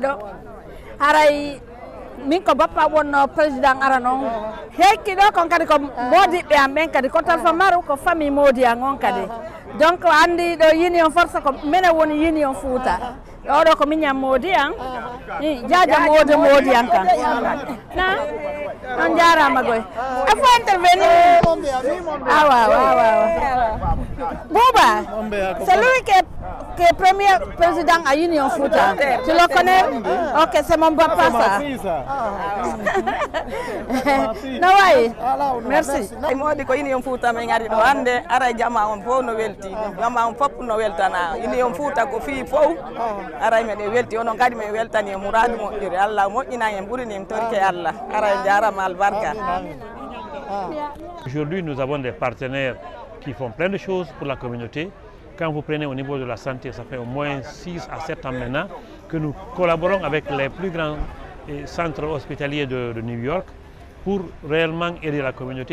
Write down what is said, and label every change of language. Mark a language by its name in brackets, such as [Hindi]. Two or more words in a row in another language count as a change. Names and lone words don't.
[Fula] ɗo haray min ko bappa wonno président ara noon hekki ɗo kon kadi ko modiɓɓe am ɓen kadi ko Talfa Maru ko famille Modi an on kadi donc andi ɗo Union force ko minen woni Union Fouta ɗo ko miñam Modi an jaja Modi an kan na on jarama goy [French] il faut intervenir Bouba c'est lui qui est premier président à Union Fouta tu le connais ok c'est mon papa ça [English] no way [French] merci [Fula] modi ko Union Fouta men ngari do hande ara jama on fof no welti jama on fop no weltana Union Fouta ko fi fof ara men welti onon kadi men weltani muradu moƴƴire Allah moƴƴina en ɓurini en torke Allah ara jarama albarka. [French] Aujourd'hui, nous avons des partenaires qui font plein de choses pour la communauté. Quand vous prenez au niveau de la santé, ça fait au moins 6 à 7 ans maintenant que nous collaborons avec les plus grands centres hospitaliers de New York pour réellement aider la communauté.